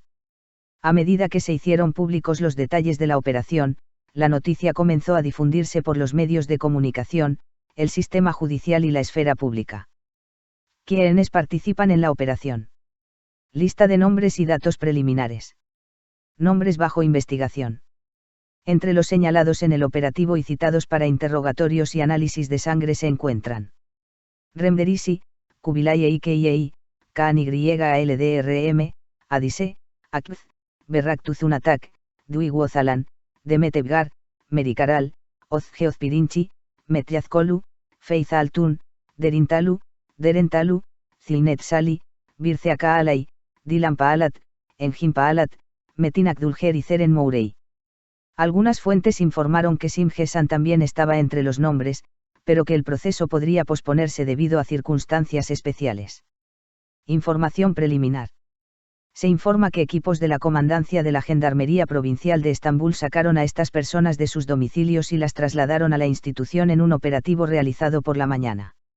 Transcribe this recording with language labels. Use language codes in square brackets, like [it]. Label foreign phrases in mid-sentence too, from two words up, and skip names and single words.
[es] A medida que se hicieron públicos los detalles de la operación, la noticia comenzó a difundirse por los medios de comunicación, el sistema judicial y la esfera pública. ¿Quiénes participan en la operación? Lista de nombres y datos preliminares. Nombres bajo investigación. Entre los señalados en el operativo y citados para interrogatorios y análisis de sangre se encuentran Remderisi, Kubilay Eikei, KNYALDRM, Adise, Akbz, Berraktuzunatak, Dui Wozalan, Demetevgar, Merikaral, Ozgeozpirinchi, Metyazkolu, Feiza Altun, Derintalu, Derentalu, Zilnet Sali, Birce Akağalay, Dilan Paalat, Engin Paalat, Metin Akdulger y Ceren Mourey. Algunas fuentes informaron que Simgesan también estaba entre los nombres, pero que el proceso podría posponerse debido a circunstancias especiales. Información preliminar. Se informa que equipos de la Comandancia de la Gendarmería Provincial de Estambul sacaron a estas personas de sus domicilios y las trasladaron a la institución en un operativo realizado por la mañana.